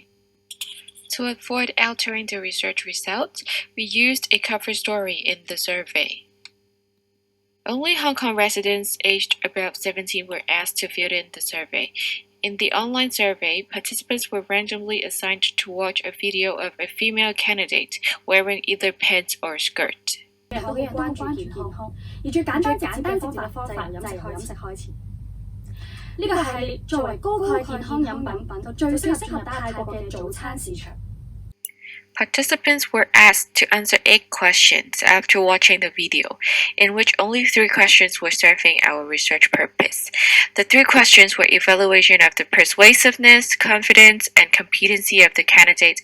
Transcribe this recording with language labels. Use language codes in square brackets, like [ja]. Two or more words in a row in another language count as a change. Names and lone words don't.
[en] To avoid altering the research results, we used a cover story in the survey. Only Hong Kong residents aged above 17 were asked to fill in the survey. In the online survey, participants were randomly assigned to watch a video of a female candidate wearing either pants or skirt. [yue] 好嘅人都好關注健康，而最簡單直接嘅方法就係由飲食開始。呢個系列作為高鈣健康飲品，就最適合泰國嘅早餐市場。 [en] Participants were asked to answer 8 questions after watching the video, in which only 3 questions were serving our research purpose. The 3 questions were evaluation of the persuasiveness, confidence, and competency of the candidate.